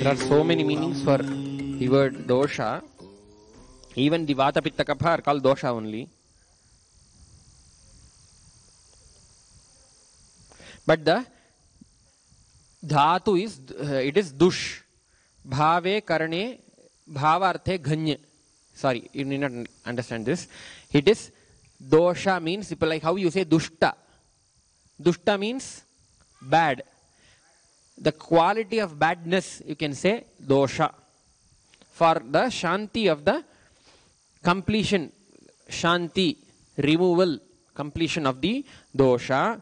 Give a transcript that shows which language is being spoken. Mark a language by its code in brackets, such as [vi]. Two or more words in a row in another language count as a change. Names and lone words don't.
[en] There are so many meanings for the word dosha. Even the [sa] Vata Pitta Kapha [en] are called dosha only. But the dhatu is, it is dush. [sa] Bhave karane bhavarthe ghanya. [en] Sorry, you need not understand this. It is dosha means, like how you say dushta. Dushta means bad. The quality of badness, you can say dosha. For the shanti of the completion, shanti, removal, completion of the dosha.